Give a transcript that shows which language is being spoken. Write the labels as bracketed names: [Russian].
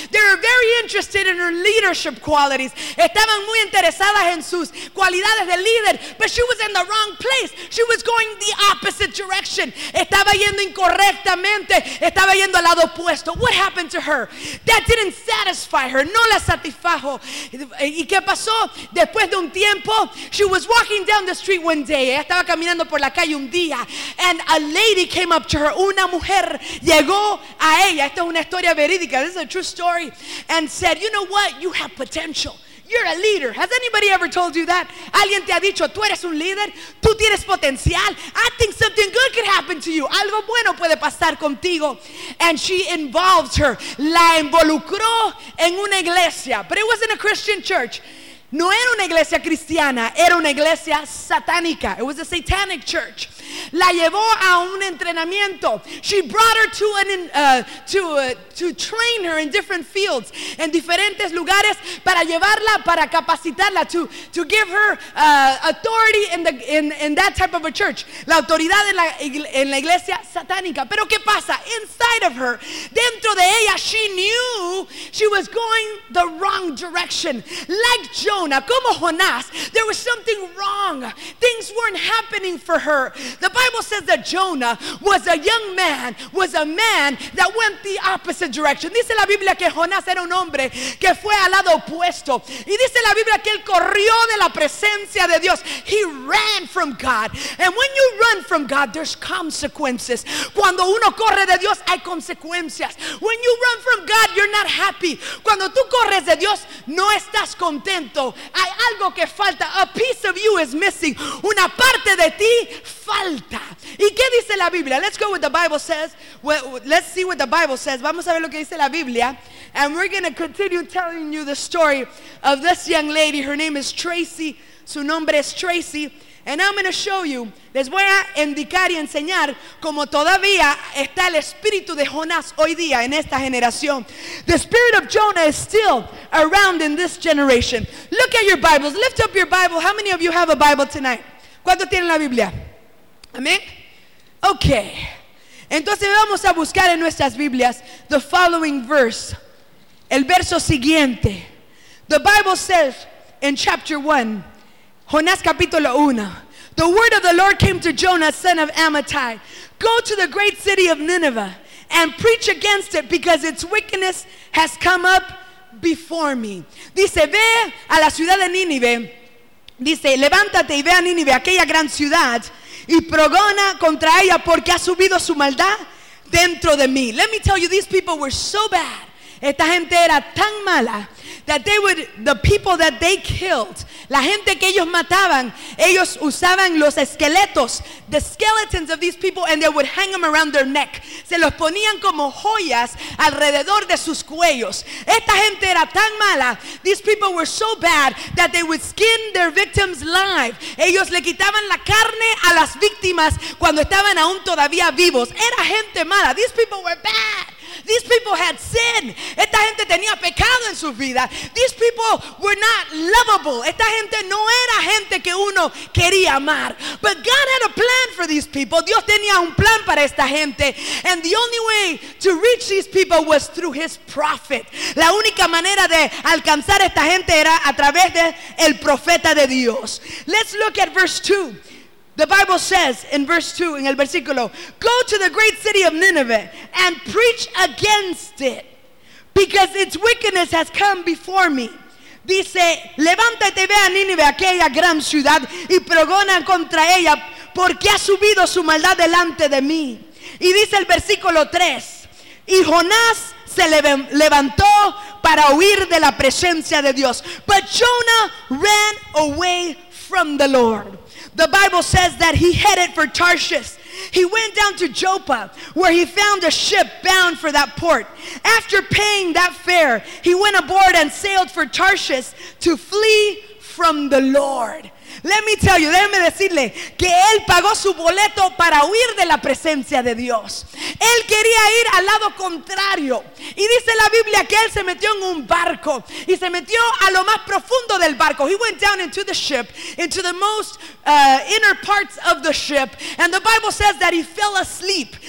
[English] They were very interested in her leadership qualities. [Spanish] Estaban muy interesadas en sus cualidades de líder. [English] But she was in the wrong place. She was going the opposite direction. [Spanish] Estaba yendo incorrectamente. Estaba yendo al lado opuesto. esto. [English] What happened to her? That didn't satisfy her. [Spanish] No la satisfajo. ¿Y qué pasó? Después de un tiempo, [English] she was walking down the street one day. [Spanish] Ella estaba caminando por la calle un día. [English] And a lady came up to her. [Spanish] Una mujer llegó a ella. Esta es una historia verídica. [English] This is a true story. And said, you know what? You have potential. You're a leader. Has anybody ever told you that? [Spanish] ¿Alguien te ha dicho, tú eres un líder? ¿Tú tienes potencial? [English] I think something good could happen to you. [Spanish] Algo bueno puede pasar contigo. [English] And she involved her. [Spanish] La involucró en una iglesia. [English] But it wasn't a Christian church. [Spanish] No era una iglesia cristiana. Era una iglesia satánica. [English] It was a satanic church. [Spanish] La llevó a un entrenamiento. [English] She brought her to to train her in different fields, [Spanish] en diferentes lugares, para llevarla, para capacitarla, [English] to give her authority in that type of a church. [Spanish] La autoridad en la iglesia satánica. Pero ¿qué pasa? [English] Inside of her, [Spanish] dentro de ella, [English] she knew she was going the wrong direction. Like Jonah, [Spanish] como Jonás, [English] there was something wrong. Things weren't happening for her. The Bible says that Jonah was a young man, was a man that went the opposite direction. [Spanish] Dice la Biblia que Jonás era un hombre que fue al lado opuesto. Y dice la Biblia que él corrió de la presencia de Dios. [English] He ran from God. And when you run from God, there's consequences. [Spanish] Cuando uno corre de Dios, hay consecuencias. [English] When you run from God, you're not happy. [Spanish] Cuando tú corres de Dios, no estás contento. Hay algo que falta. [English] A piece of you is missing. [Spanish] Una parte de ti falta. ¿Y qué dice la Biblia? [English] Let's go with the Bible says. Let's see what the Bible says. [Spanish] Vamos a ver lo que dice la Biblia. [English] And we're going to continue telling you the story of this young lady. Her name is Tracy. [Spanish] Su nombre es Tracy. [English] And I'm going to show you. [Spanish] Les voy a indicar y enseñar cómo todavía está el espíritu de Jonás hoy día en esta generación. [English] The spirit of Jonah is still around in this generation. Look at your Bibles. Lift up your Bible. How many of you have a Bible tonight? [Spanish] ¿Cuántos tienen la Biblia? Amén. Okay. Entonces vamos a buscar en nuestras Biblias [English] the following verse. [Spanish] El verso siguiente. [English] The Bible says in chapter 1, [Spanish] Jonás capítulo 1, [English] the word of the Lord came to Jonah, son of Amittai. Go to the great city of Nineveh and preach against it because its wickedness has come up before me. [Spanish] Dice, ve a la ciudad de Nínive. Dice, levántate y ve a Nínive, aquella gran ciudad, y progona contra ella porque ha subido su maldad dentro de mí. [English] Let me tell you, these people were so bad. [Spanish] Esta gente era tan mala [English] that they would, the people that they killed, [Spanish] la gente que ellos mataban, ellos usaban los esqueletos, [English] the skeletons of these people, and they would hang them around their neck. [Spanish] Se los ponían como joyas alrededor de sus cuellos. Esta gente era tan mala. [English] These people were so bad that they would skin their victims live. [Spanish] Ellos le quitaban la carne a las víctimas cuando estaban aún todavía vivos. [English] Era gente mala. These people were bad. These people had sin. [Spanish] Esta gente tenía pecado en su vida. [English] These people were not lovable. [Spanish] Esta gente no era gente que uno quería amar. [English] But God had a plan for these people. [Spanish] Dios tenía un plan para esta gente. [English] And the only way to reach these people was through his prophet. [Spanish] La única manera de alcanzar a esta gente era a través de el profeta de Dios. [English] Let's look at verse 2. The Bible says in verse 2, in el versículo, go to the great city of Nineveh and preach against it because its wickedness has come before me. [Spanish] Dice, levántate y ve a Nínive, aquella gran ciudad, y progona contra ella porque ha subido su maldad delante de mí. Y dice el versículo 3, y Jonás se levantó para huir de la presencia de Dios. [English] But Jonah ran away from the Lord. The Bible says that he headed for Tarshish. He went down to Joppa, where he found a ship bound for that port. After paying that fare, he went aboard and sailed for Tarshish to flee from the Lord. Let me tell you, [Spanish] déjeme decirle que él pagó su boleto para huir de la presencia de Dios. Él quería ir al lado contrario. Y dice la Biblia que él se metió en un barco y se metió a lo más profundo del barco. [English] He went down into the ship, into the most inner parts of the ship. And the Bible says that he fell asleep.